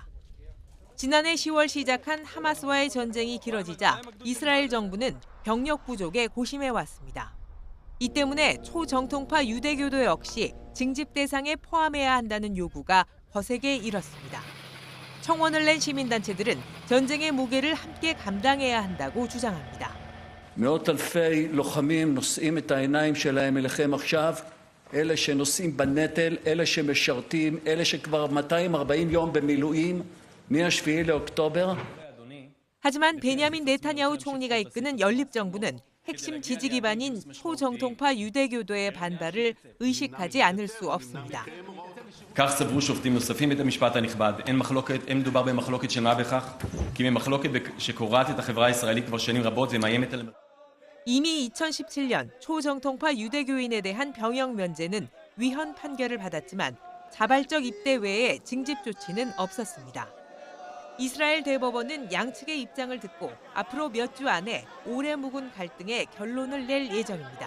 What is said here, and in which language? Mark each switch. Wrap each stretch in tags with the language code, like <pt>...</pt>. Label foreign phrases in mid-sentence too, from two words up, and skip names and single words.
<ko>지난해 10월 시작한 하마스와의 전쟁이 길어지자 이스라엘 정부는 병력 부족에 고심해왔습니다. 이 때문에 초정통파 유대교도 역시 징집 대상에 포함해야 한다는 요구가 거세게 일었습니다. 청원을 낸 시민단체들은 전쟁의 무게를 함께 감당해야 한다고 주장합니다.</ko> <he>מאות אלפי לוחמים נושאים את העיניים שלהם אליכם עכשיו, אלה שנושאים בנטל, אלה שמשרתים, אלה שכבר 240 יום במילואים מ-7 לאוקטובר.</he> <ko>하지만 베냐민 네타냐후 총리가 이끄는 연립정부는 핵심 지지 기반인 초정통파 유대교도의 반발을 의식하지 않을 수 없습니다.</ko> <he>כך סברו שופטים נוספים בית המשפט הנכבד. אין מדובר במחלוקת שנויה בכך, כי ממחלוקת שקורעת את החברה הישראלית כבר שנים רבות ומאיימת על...</he> <ko>이미 2017년 초정통파 유대교인에 대한 병역 면제는 위헌 판결을 받았지만 자발적 입대 외에 징집 조치는 없었습니다. 이스라엘 대법원은 양측의 입장을 듣고 앞으로 몇 주 안에 오래 묵은 갈등에 결론을 낼 예정입니다.</ko>